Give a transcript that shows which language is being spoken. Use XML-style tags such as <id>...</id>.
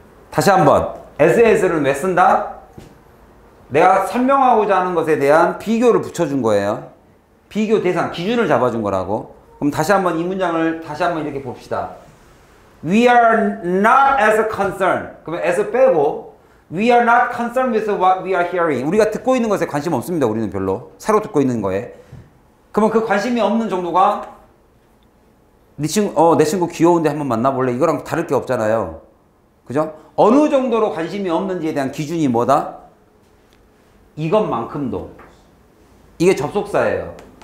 <ko>다시 한번. as는 왜 쓴다? 내가 설명하고자 하는 것에 대한 비교를 붙여준 거예요. 비교 대상, 기준을 잡아준 거라고. 그럼 다시 한번 이 문장을 다시 한번 이렇게 봅시다.</ko> <en>We are not as concerned.</en> <ko>그러면</ko> <en>as</en> <ko>빼고</ko> <en>We are not concerned with what we are hearing.</en> <ko>우리가 듣고 있는 것에 관심 없습니다. 우리는 별로. 새로 듣고 있는 거에. 그러면 그 관심이 없는 정도가 내 친구 귀여운데 한번 만나볼래? 이거랑 다를 게 없잖아요. 그죠? 어느 정도로 관심이 없는지에 대한 기준이 뭐다? 이것만큼도. 이게 접속사예요.</ko>